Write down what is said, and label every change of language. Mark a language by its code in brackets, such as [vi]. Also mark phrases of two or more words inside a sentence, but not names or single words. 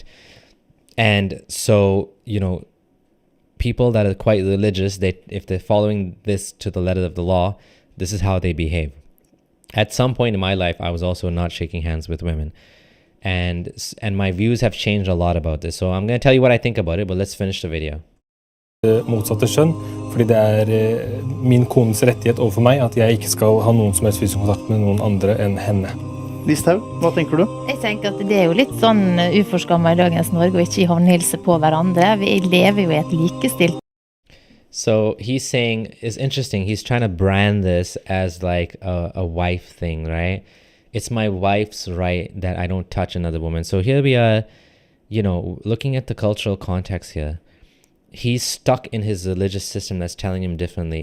[en] And so, you know, people that are quite religious, if they're following this to the letter of the law, this is how they behave. At some point in my life, I was also not shaking hands with women. And my views have changed a lot about this. So I'm going to tell you what I think about it, but let's finish the video. [no] Motsatte kjønn, fordi det min kones rettighet overfor meg at jeg ikke skal ha noen som helst fysisk kontakt med noen andre enn henne. Listhaug, hva tenker du? Jeg tenker at det jo litt sånn uforskammet i dagens Norge å ikke håndhilse på hverandre. Vi lever jo i et likestilt. [en] So he's saying, it's interesting, he's trying to brand this as like a wife thing, right? It's my wife's right that I don't touch another woman. So here we are, you know, looking at the cultural context here. He's stuck in his religious system that's telling him differently.